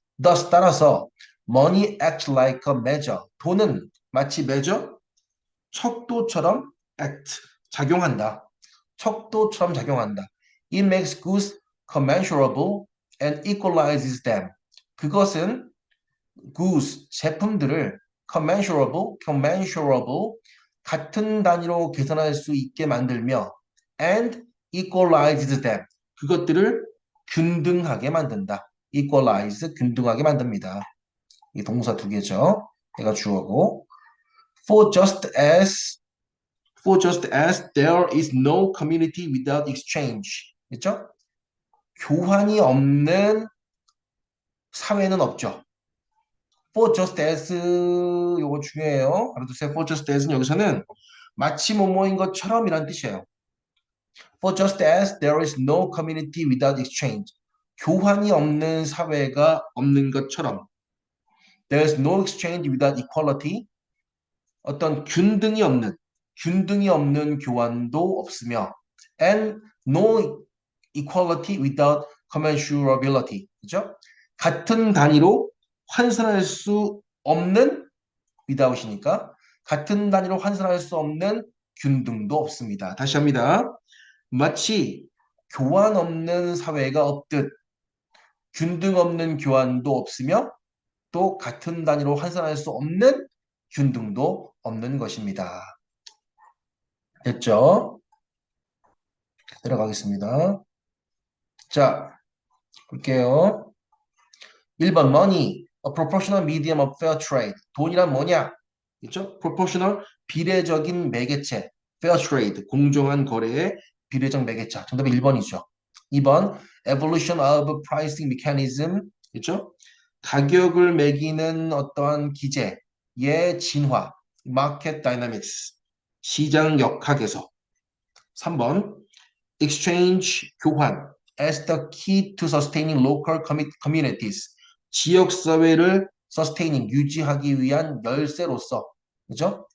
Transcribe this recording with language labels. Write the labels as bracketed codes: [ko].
[en] thus 따라서 money acts like a measure [ko] 돈은 마치 measure 척도처럼 act 작용한다. 척도처럼 작용한다. [en] It makes goods commensurable and equalizes them. [ko] 그것은 goods 제품들을 commensurable 같은 단위로 계산할 수 있게 만들며 [en] and equalizes them [ko] 그것들을 균등하게 만든다. equalize 균등하게 만듭니다. 이 동사 두 개죠. [en] 얘가 주어고 for just as there is no community without exchange. [ko] 그렇죠? 교환이 없는 사회는 없죠. for just as 요거 중요해요. 알아두세요. for just as는 여기서는 마치 뭐뭐인 것처럼이란 뜻이에요. [en] for just as there is no community without exchange. [ko] 교환이 없는 사회가 없는 것처럼 [en] there is no exchange without equality. [ko] 어떤 균등이 없는 교환도 없으며 [en] and no equality without commensurability. [ko] 그죠? 같은 단위로 환산할 수 없는 without이니까 같은 단위로 환산할 수 없는 균등도 없습니다. 다시 합니다. 마치 교환 없는 사회가 없듯 균등 없는 교환도 없으며 또 같은 단위로 환산할 수 없는 균등도 없는 것입니다. 됐죠? 들어가겠습니다. 자, 볼게요. 1번 [en] money, a proportional medium of fair trade. [ko] 돈이란 뭐냐? 그렇죠? proportional, 비례적인 매개체. fair trade, 공정한 거래의 비례적 매개체. 정답이 1번이죠. [en] 2번 evolution of pricing mechanism. [ko] 그렇죠? 가격을 매기는 어떠한 기제의 진화. market dynamics. 시장 역학에서. 3번 exchange, 교환. [en] as the key to sustaining local communities. [ko] 지역사회를 sustaining, 유지하기 위한 열쇠로서, 그죠?